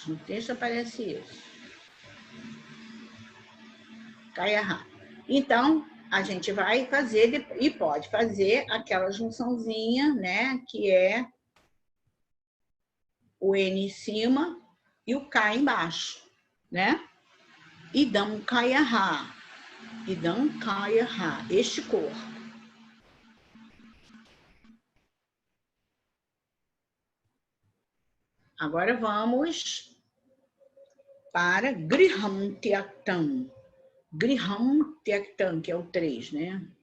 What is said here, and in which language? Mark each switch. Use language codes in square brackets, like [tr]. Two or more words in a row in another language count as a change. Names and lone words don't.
[pt] No texto aparece isso. K e a H. Então, a gente vai fazer, e pode fazer aquela junçãozinha, né? Que é o N em cima e o K embaixo, né? [sa] Idam kaya ha. Idam kaya ha. [pt] Este corpo. Agora vamos para [sa] Griham Tyaktam. Griham Tyaktam, [pt] que é o 3, né?